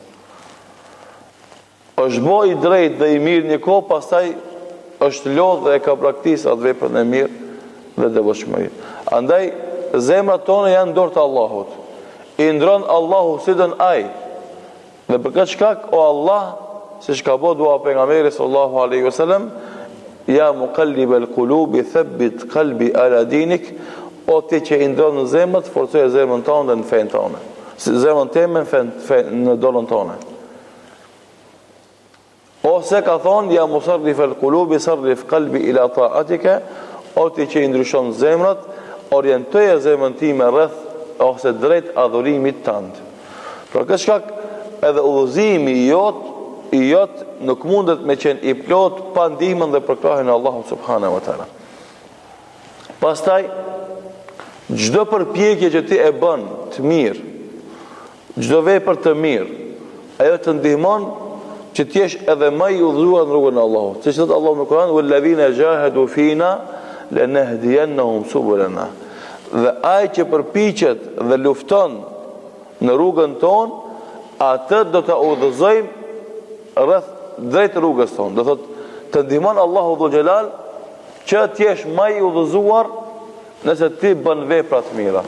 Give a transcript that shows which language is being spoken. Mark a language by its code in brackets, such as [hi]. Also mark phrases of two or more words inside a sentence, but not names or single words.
[sq] Është bë i drejtë dhe i mirë një kohë, pastaj është lodh dhe e ka praktikë atë veprën e mirë dhe devotshmërinë. Andaj zemrat tona janë dorë të Allahut. I ndron Allahu si don ai. Dhe për këtë shkak, o Allah, siç ka bëu dua pejgamberi [ar] صلى الله عليه وسلم, يا مقلب القلوب ثبت قلبي على دينك, [sq] o ti që i ndron në zemrat, forcoje zemrën tonë në fen tonë. Zemrën time në dorën tonë. Ose ka thonë, [ar] يا مصرف القلوب صرف قلبي إلى طاعتك, [sq] o ti që i ndryshon zemrat, orientoje zemrën time rreth ose drejt adhurimit tënd. Për këtë shkak, edhe udhëzimi i jot nuk mundet me qenë i plot pa ndihmën dhe përkrahjen e Allahut [ar] سبحانه وتعالى. [sq] Pastaj çdo përpjekje që ti e bën të mirë, çdo vepër të mirë, ajo të ndihmon që ti jesh edhe më i udhëzuar në rrugën e Allahut. Siç thot Allahu në Kur'an: [ar] "والذين جاهدوا فينا لنهدينهم سبلنا." [sq] Dhe ai që përpiqet dhe lufton në rrugën tonë, atë do të udhëzojmë rreth drejt rrugës tonë. Do thot të ndihmon Allahu Dhul Xhelal që t'jesh më i udhëzuar nëse ti bën vepra të mira.